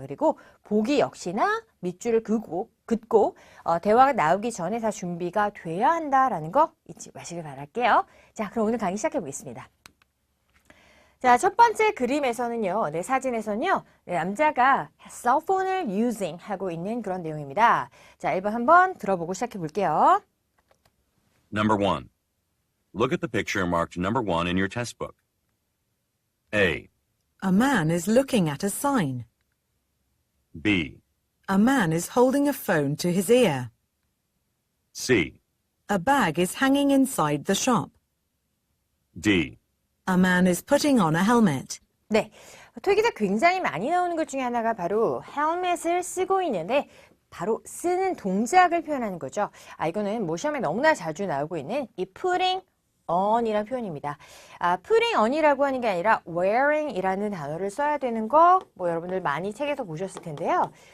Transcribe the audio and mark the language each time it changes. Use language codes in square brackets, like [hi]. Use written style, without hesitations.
[ko] 그리고 보기 역시나 밑줄을 긋고 대화가 나오기 전에 다 준비가 돼야 한다라는 거 잊지 마시길 바랄게요. 자, 그럼 오늘 강의 시작해 보겠습니다. 자, 첫 번째 그림에서는요, 사진에서는요, 남자가 cellphone을 using 하고 있는 그런 내용입니다. 자, 1번 한번 들어보고 시작해 볼게요. [en] Number 1. Look at the picture marked number 1 in your test book. A. A man is looking at a sign. B. A man is holding a phone to his ear. C. A bag is hanging inside the shop. D. A man is putting on a helmet. [ko] 네, 토익에서 굉장히 많이 나오는 것 중에 하나가 바로 헬멧을 쓰고 있는데 바로 쓰는 동작을 표현하는 거죠. 이거는 뭐 시험에 너무나 자주 나오고 있는 이 putting on이라는 표현입니다. putting on이라고 하는 게 아니라 wearing이라는 단어를 써야 되는 거 뭐 여러분들 많이 책에서 보셨을 텐데요.